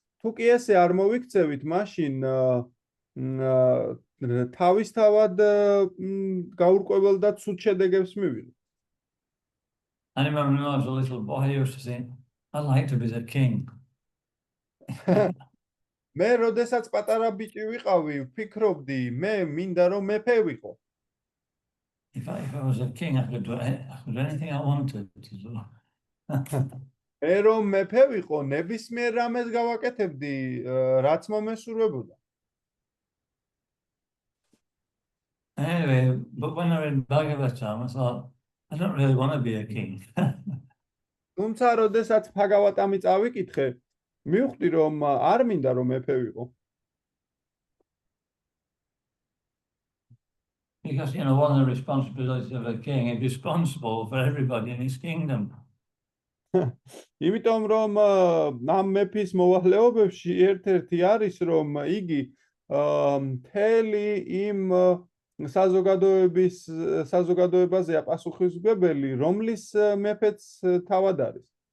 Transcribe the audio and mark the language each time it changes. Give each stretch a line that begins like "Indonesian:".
Georgian: თუ კი ესე არ მოვიქცევით, მაშინ თავისთავად გაურკვეველ და ცუდ შედეგებს მივიღებთ.
English: I remember when I was a little boy, I used to say, I'd like to be the king.
Georgian: მე როდესაც პატარა ბიჭი ვიყავი, ვფიქრობდი, მე მინდა რომ მეფე ვიყო.
English: If I was a king, I could do anything I wanted to do.
Georgian: მე რომ მეფე ვიყო, ნებისმიერ რამეს გავაკეთებდი, რაც მომესურვებოდა.
English: Anyway, but when I read Bhagavatam, I thought, I don't really want to be a king.
Georgian: თუმცა როდესაც ბჰაგავატამი წავიკითხე, მივხვდი რომ არ მინდა რომ მეფე ვიყო.
English: Because, one of the responsibilities of a king is responsible for everybody in his kingdom.
Georgian: იმიტომ რომ ამ მეფის მოვალეობებში ერთ-ერთი არის, რომ იგი მთელი იმ საზოგადოებაზეა პასუხისმგებელი, რომლის მეფეც თავად არის.